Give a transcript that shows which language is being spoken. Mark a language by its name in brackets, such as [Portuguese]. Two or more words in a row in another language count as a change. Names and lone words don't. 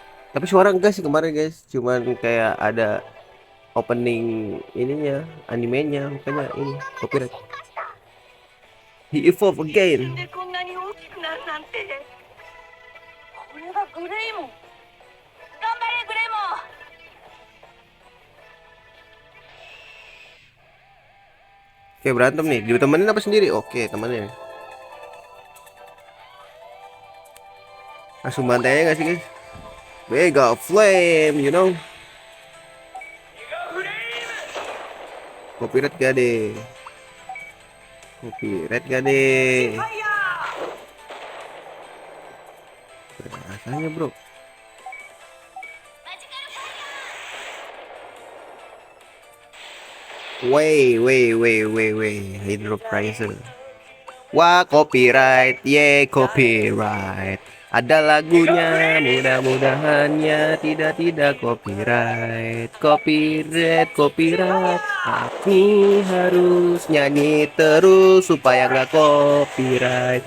[Indonesian] Tapi suara enggak sih kemarin guys, cuman kayak ada opening ininya, animenya, makanya ini [Japanese] が [Indonesian] copyright. [Japanese] 進化した [English] He evolved [Japanese] 一瞬 [English] again. [Japanese] でこんなに大きくなるなんてこれがグレイモン頑張れグレイモン [Indonesian] Oke, berantem nih. Ditemenin apa sendiri? Oke, temenin. Langsung bantai aja gak sih guys? Mega Flame, [English] you know. [Indonesian] Copyright gak deh? Copyright gak deh? Rasanya bro. [Japanese] マジカルファイヤー [Indonesian] Wey. Hydro Pricer. Wah, copyright. [English] Yeah, copyright. [Indonesian] Ada lagunya, mudah-mudahannya tidak copyright. Copyright. Aku harus nyanyi terus supaya nggak copyright.